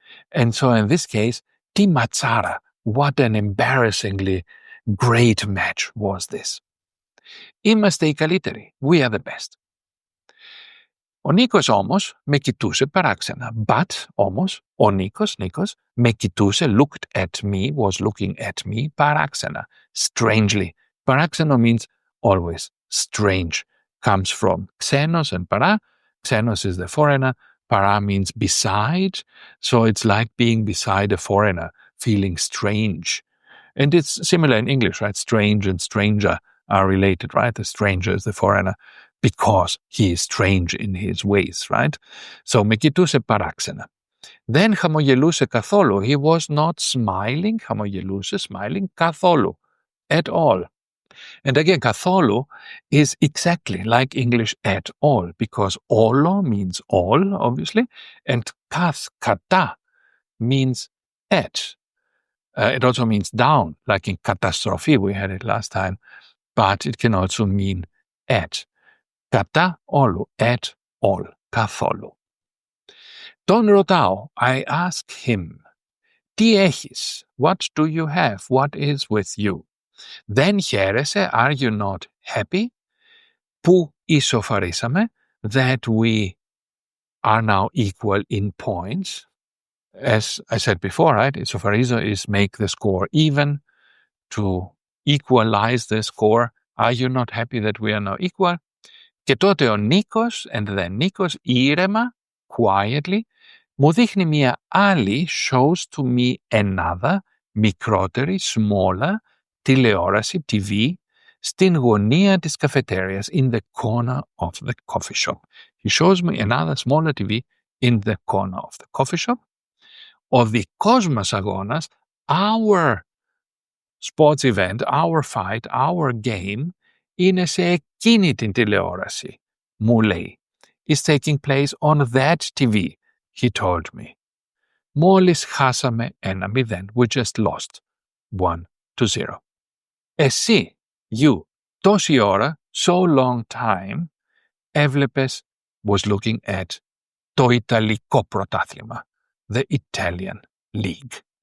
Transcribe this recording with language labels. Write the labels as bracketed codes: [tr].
[en] And so in this case, [el] τι ματσάρα, [en] what an embarrassingly great match was this. [el] Είμαστε οι καλύτεροι. [en] We are the best. [el] Ο Νίκος όμως με κοιτούσε παράξενα. [en] But όμως, [el] ο Νίκος με κοιτούσε, [en] looked at me, was looking at me, παράξενα, strangely. Παράξενο means always strange. Comes from xenos and para. Xenos is the foreigner. Para means beside. So it's like being beside a foreigner, feeling strange. And it's similar in English, right? Strange and stranger are related, right? The stranger is the foreigner because he is strange in his ways, right? [el] So με κοιτούσε παράξενα. Δεν χαμογελούσε καθόλου. [en] He was not smiling. Χαμογελούσε, smiling, καθόλου. At all. And again, καθόλου is exactly like English at all, because όλο means all, obviously, and κατά means at. It also means down, like in καταστροφή, we had it last time, but it can also mean at. [el] Κατά όλου, [en] at all, [el] καθόλου. Τον ρωτάω, [en] I ask him, [el] τι έχεις? [en] What do you have? What is with you? [el] Δεν χαίρεσαι, [en] are you not happy? [el] Που ισοφαρίσαμε, [en] that we are now equal in points. As I said before, right, isofarizo is make the score even, to equalize the score. Are you not happy that we are now equal? [el] Και τότε ο Νίκος, [en] and then Nikos, ήρεμα, quietly, [el] μου δείχνει μια άλλη, [en] shows to me another, μικρότερη, smaller, τηλεόραση, TV, [el] στην γωνία της cafeterias, [en] in the corner of the coffee shop. He shows me another smaller TV in the corner of the coffee shop. [el] Ο δικός μας αγώνας, [en] our sports event, our fight, our game, [el] είναι σε εκείνη την τηλεόραση, μου λέει. [en] Is taking place on that TV, he told me. [el] Μόλις χάσαμε 1-0. [en] We just lost 1-0. Εσύ, you, [el] τόση ώρα, [en] so long time, έβλεπες, was looking at [el] το Ιταλικό πρωτάθλημα, [en] the Italian League.